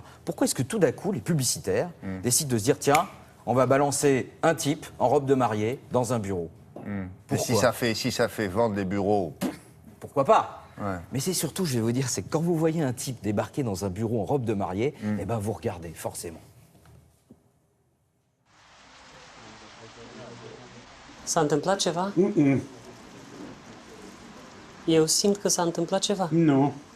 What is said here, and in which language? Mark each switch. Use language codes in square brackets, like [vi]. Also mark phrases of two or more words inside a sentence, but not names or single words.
[fr] Pourquoi est-ce que tout d'un coup les publicitaires décident de se dire tiens, on va balancer un type en robe de mariée dans un bureau? Si ça fait vendre les bureaux... Pourquoi pas? Ouais. Mais c'est surtout, je vais vous dire, c'est que quand vous voyez un type débarquer dans un bureau en robe de mariée, eh ben vous regardez, forcément. [ro] S-a întâmplat ceva? Eu simt că s-a întâmplat ceva. Nu.